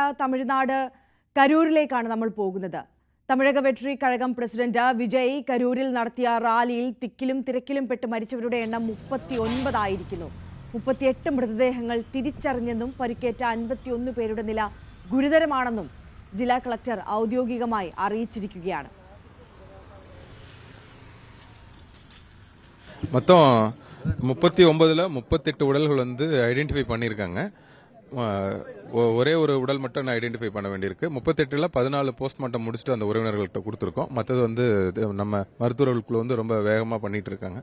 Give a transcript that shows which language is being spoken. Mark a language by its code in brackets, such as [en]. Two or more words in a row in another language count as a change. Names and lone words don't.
[ml] തമിഴ്നാട് കരൂരിലേക്കാണ് നമ്മൾ പോകുന്നത്. തമിഴക വെട്രി കഴകം പ്രസിഡന്റ് വിജയ് കരൂരിൽ നടത്തിയ റാലിയിൽ തിക്കിലും തിരക്കിലും പെട്ട് മരിച്ചവരുടെ എണ്ണം 39 ആയിരിക്കുന്നു. 38 മൃതദേഹങ്ങൾ തിരിച്ചറിഞ്ഞെന്നും പരിക്കേറ്റ 51 പേരുടെ നില ഗുരുതരമാണെന്നും ജില്ലാ കളക്ടർ ഔദ്യോഗികമായി അറിയിച്ചിരിക്കുകയാണ്. [ta] மொத்தம் 39ல் 38 உடல்கள் [en] ஐடென்டிஃபை பண்ணியிருக்காங்க. [ta] ஒரே ஒரு உடல் மட்டும் ஐடென்டிஃபை பண்ண வேண்டியிருக்கு. 38ல் 14 போஸ்ட்மார்ட்டம் முடிச்சுட்டு அந்த உறவினர்கள்ட்ட கொடுத்துருக்கோம். மற்றது நம்ம மருத்துவர்களுக்குள்ள ரொம்ப வேகமாக பண்ணிட்டு இருக்காங்க.